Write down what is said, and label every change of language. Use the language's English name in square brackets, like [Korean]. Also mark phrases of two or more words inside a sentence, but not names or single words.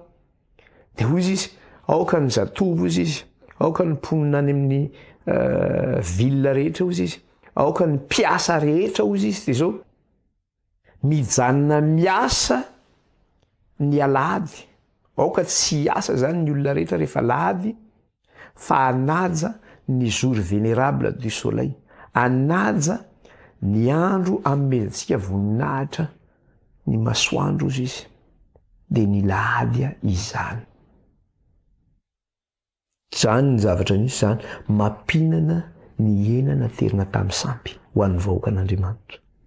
[Malagasy] Dia hoy izy aoka ny zatovo ozy izy, aoka ny mponina any amin'ny ville rehetra ozy izy, aoka ny mpiasa rehetra ozy izy, dia zao mijanona miasa ny alahady. Aoka tsy hiasa zany ny olona rehetra rehefa alahady, fa hanaja ny [French] jour vénérable du soleil, [Malagasy] hanaja ny andro amezantsika voninahitra ny masoandro ozy izy, dia ny lahady izany. Zany ny zavatra nisy zany mampinana ny enana terina tamin'ny sampy ho an'ny vahoaka an'Andriamanitra.